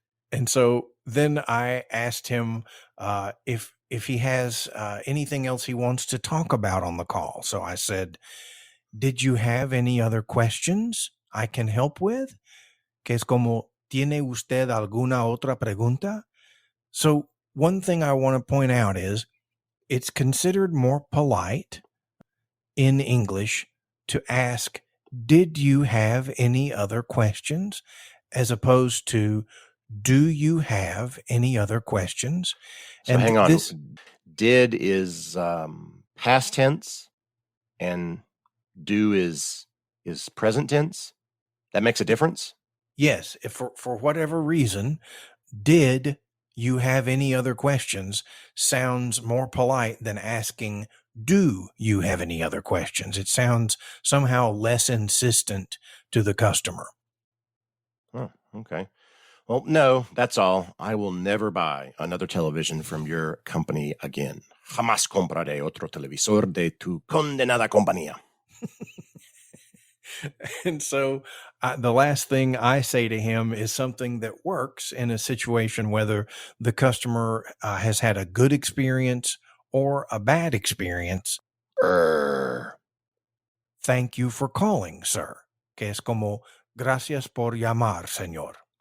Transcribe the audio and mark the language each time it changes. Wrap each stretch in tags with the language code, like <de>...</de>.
<en>And so then I asked him if he has anything else he wants to talk about on the call. So I said, "Did you have any other questions I can help with?</en> <es>Que es como, ¿tiene usted alguna otra pregunta?"</es> <en>So one thing I want to point out is it's considered more polite in English to ask, "Did you have any other questions?" as opposed to, "Do you have any other questions?" So And hang on. this, Did is past tense, and do is present tense. That makes a difference. yes, if for whatever reason, "Did you have any other questions?" sounds more polite than asking, "Do you have any other questions?" It sounds somehow less insistent to the customer. Oh, okay. Well, no, that's all. I will never buy another television from your company again.</en> <es>Jamás compraré otro televisor de tu condenada compañía.</es> <en>And so the last thing I say to him is something that works in a situation, whether the customer has had a good experience or a bad experience. Thank you for calling, sir.</en> <es>Que es como, gracias por llamar, señor.</es>